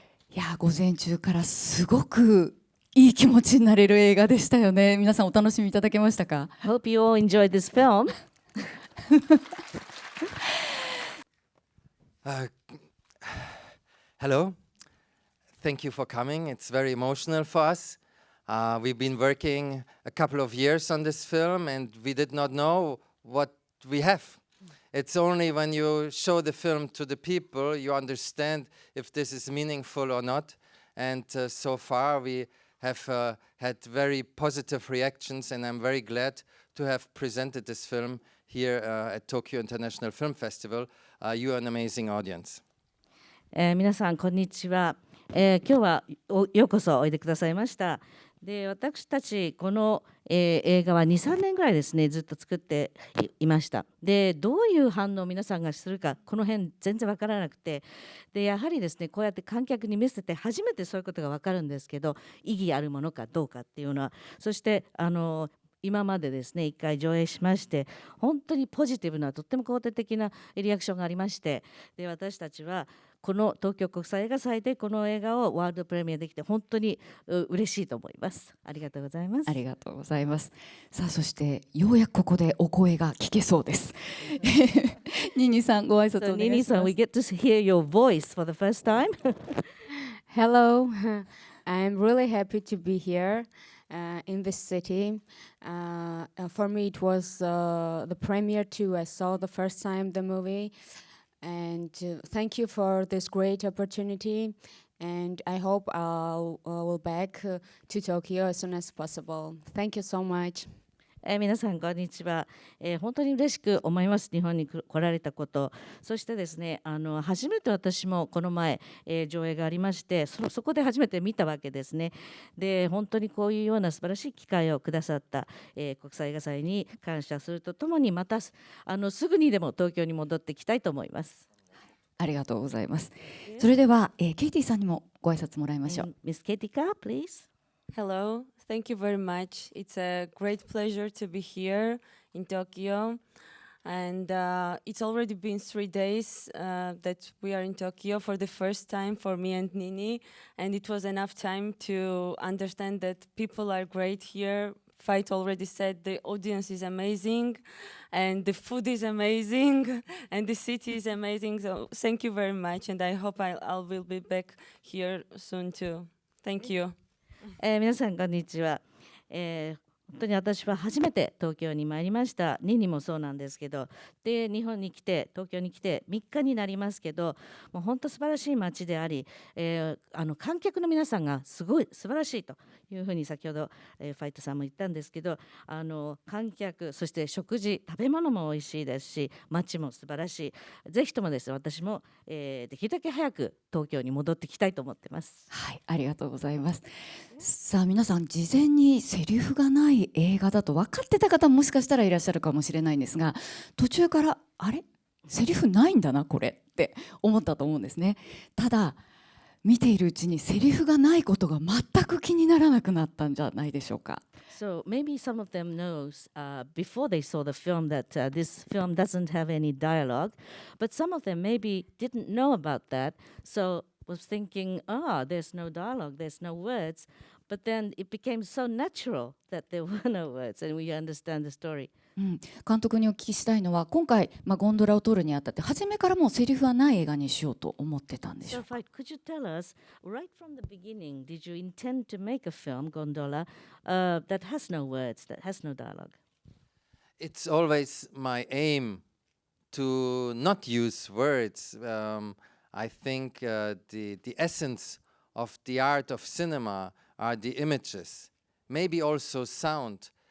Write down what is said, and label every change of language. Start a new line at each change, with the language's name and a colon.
Japanese: いや、午前中からすごくいい気持ちになれる映画でしたよね。皆さんお楽しみいただけましたか？
English: Hope you all enjoyed this film. Hello. Thank you for coming. It's very emotional for us. We've been working a couple of years on this film and we did not know what we have. It's only when you show the film to the people you understand if this is meaningful or not. And so far we have had very positive reactions and I'm very glad to have presented this film here at Tokyo International Film Festival. You are an amazing audience.
Japanese: 皆さんこんにちは。今日はようこそおいでくださいました。で、私たちこの、映画は 2,3 年ぐらいですねずっと作っていました。で、どういう反応を皆さんがするかこの辺全然わからなくて、でやはりですねこうやって観客に見せて初めてそういうことがわかるんですけど、意義あるものかどうかっていうのは、そして今までですね1回上映しまして、本当にポジティブなとっても肯定的なリアクションがありまして、で私たちはこの東京国際映画祭でこの映画をワールドプレミアできて本当に嬉しいと思います。ありがとうございます。ありがとうございます。さあ、そしてようやくここでお声が聞けそうです。ニニさん、ご挨拶お願いします。
English: Nini さん、we get to hear your voice for the first time. Hello, I'm really happy to be here in this city. For me, it was the premiere too. I saw the first time the movie, and thank you for this great opportunity. And I hope will back to Tokyo as soon as possible. Thank you so much.
Japanese: 皆さんこんにちは。本当に嬉しく思います。日本に来られたこと。そしてですね、初めて私もこの前、上映がありまして、そこで初めて見たわけですね。で、本当にこういうような素晴らしい機会をくださった、国際映画祭に感謝するとともに、またすぐにでも東京に戻ってきたいと思います。ありがとうございます。それでは、ケイティさんにもご挨拶もらいましょう。
English: Miss Ketika, please. Hello, thank you very much. It's a great pleasure to be here in Tokyo. And it's already been 3 days that we are in Tokyo for the first time for me and Nini. And it was enough time to understand that people are great here. Veit already said the audience is amazing and the food is amazing and the city is amazing. So thank you very much. And I hope I will be back here soon too. Thank you.
Japanese: 皆さんこんにちは。本当に私は初めて東京に参りました。ニニもそうなんですけど、で日本に来て東京に来て3日になりますけど、もう本当素晴らしい街であり、観客の皆さんがすごい素晴らしいというふうに先ほど、ファイトさんも言ったんですけど、観客そして食事食べ物も美味しいですし、街も素晴らしい。ぜひともです私も、できるだけ早く東京に戻ってきたいと思ってます。はい、ありがとうございます。さあ、皆さん事前にセリフがない映画だと分かってた方もしかしたらいらっしゃるかもしれないんですが、途中からあれセリフないんだなこれって思ったと思うんですね。ただ見ているうちにセリフがないことが全く気にならなくなったんじゃないでしょうか。
English: So maybe some of them knows before they saw the film that this film doesn't have any dialogue, but some of them maybe didn't know about that, so was thinking, there's no dialogue, there's no words, but then it became so natural that there were no words and we understand the story.
Japanese: 監督にお聞きしたいのは、今回、ゴンドラを撮るにあたって初めからもうセリフはない映画にしようと思ってたんでしょうか。
English: So Veit, could you tell us, right from the beginning, did you intend to make a film, Gondola, that has no words, that has no dialogue? It's always my aim to not use words. I think the essence of the art of cinema are the images, maybe also sound.